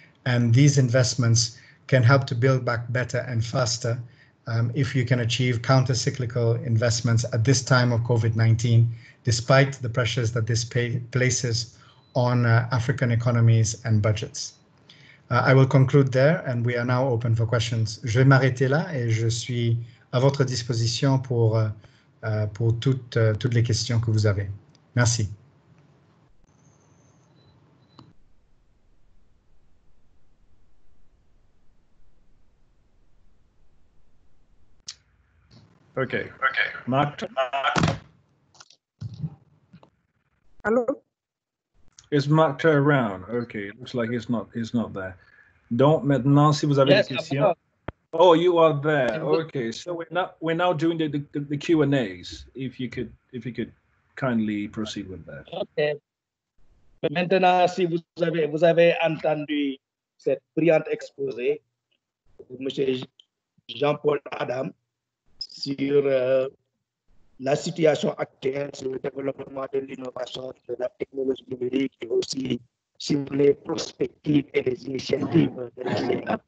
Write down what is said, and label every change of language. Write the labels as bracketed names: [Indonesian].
[English] And these investments can help to build back better and faster if you can achieve counter-cyclical investments at this time of COVID-19, despite the pressures that this places on African economies and budgets. I will conclude there, and we are now open for questions. [French] Je vais m'arrêter là et je suis à votre disposition pour toutes les questions que vous avez. Merci. [English] Okay. Mark. Hello. Is Mark around? Okay, it looks like he's not there. [French] Donc maintenant, si vous avez des questions. [English] Oh, you are there. Okay, so we're now doing the Q&As. If you could kindly proceed with that. Okay. [French] Maintenant, si vous avez entendu cette brillante exposé de M. Jean-Paul Adam sur la situation actuelle, sur le développement de l'innovation, de la technologie numérique et aussi sur les perspectives et les initiatives de l'État.